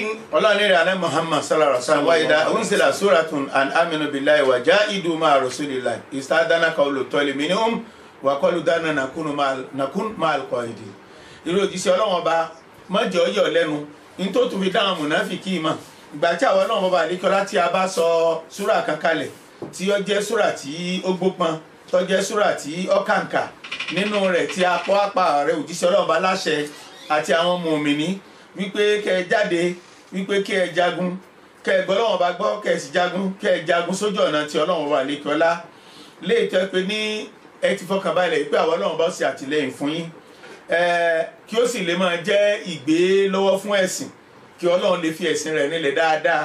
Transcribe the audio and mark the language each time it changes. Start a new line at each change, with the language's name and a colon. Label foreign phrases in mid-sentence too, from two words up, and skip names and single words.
Arabic: الله نرى على محمد صلى الله عليه وسلم. وإذا أنزلت سورة أن آمنوا بالله وجاهدوا مع رسول الله استأذنك أولو الطول منهم وقالوا ذرنا نكن مع القاعدين.
Yoruba: irú òjíṣẹ́ Ọlọ́run ọba mọ́jọ́ yọ̀ lẹ́nu ní tó tún fi dáhùn mùnáfìkì mọ̀. Ìgbà tí àwọn Ọlọ́run ọba àlékiọlá tí a bá sọ súrà kan kalẹ̀ tí ó jẹ́ súrà tí ó gbópọn, tó jẹ́ súrà tí ó kàǹkà, nínú rẹ̀ tí a pọ́ apá rẹ̀ òjíṣẹ́ Ọlọ́run ọba láṣẹ àti àwọn mùmínì wípé kẹ́ ẹ jáde, wípé kẹ́ ẹ jagun, kẹ́ ẹ gbọ́ Ọlọ́run ọba gbọ́, kẹ́ ẹ sì jagun, kẹ́ ẹ jagun sójú ọ̀nà tí Ọlọ́run ọba àlékiọlá lè tẹ́ pé ní ẹ ti fọkàn balẹ̀ pé àwọn Ọlọ́run ọba ó ṣe àtìlẹ́yìn fún yín, kí ó sì lè máa jẹ́ ìgbé lọ́wọ́ fún ẹ̀sìn, kí Ọlọ́run lè fi ẹ̀sìn rẹ̀ nílẹ̀ dáadáa.